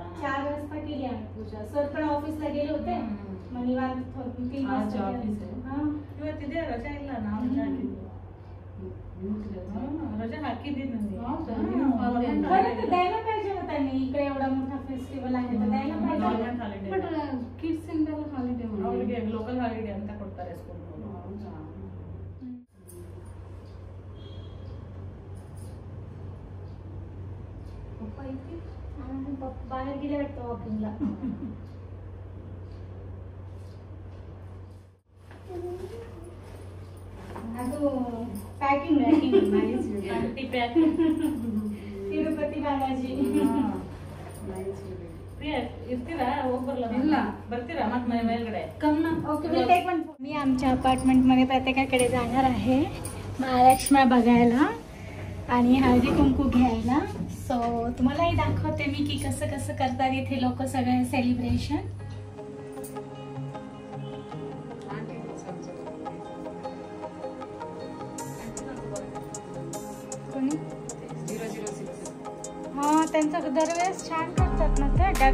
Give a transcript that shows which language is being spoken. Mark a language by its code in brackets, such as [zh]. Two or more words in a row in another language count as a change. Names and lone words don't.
[mr] 4 वाजता केली आम्ही पूजा. सर पण ऑफिसला गेले होते. मग निवांत 3 आज वाजता ऑफिस आहे. हा. किंवा तिथे [kn] ರಜಾ ಇಲ್ಲ ನಾ ರಜಾ ಹಾಕಿ. [mr] रजा हाकी दी नाही. खरं तर द्यायला पाहिजे ना त्यांनी. इकडे एवढा मोठा फेस्टिवल आहे तर द्यायला पाहिजे. [en] government holiday but kids [kn] ಇಂದೆಲ್ಲ ಹಾಲಿಡೇ ಅವರಿಗೆ [en] local holiday [kn] ಅಂತ ಕೊಡ್ತಾರೆ ಸ್ಕೂಲ್. [mr] पप्पा इथे बाहेर गेले वाटतं वॉकिंगला. पॅकिंग [en] aunty pack [mr] तिरुपती बालाजी. [kn] ಪ್ರಿಯಾ ಇರ್ತೀರಾ? ಹೋಗ್ಬರಲ್ಲ? ಇಲ್ಲ. ಬರ್ತೀರಾ ಮತ್ತೆ ಮನೆ ಮೇಲ್ಗಡೆ? [mr] ओके मी टेक पण. मी आमच्या अपार्टमेंटमध्ये प्रत्येकाकडे जाणार आहे महालक्ष्म्या बघायला आणि हळदी कुंकू घ्यायला. सो तुम्हालाही दाखवते मी की कसं कसं करतात इथे लोक सगळे सेलिब्रेशन. हा त्यांचं दरवेळेस छान करतात ना ते.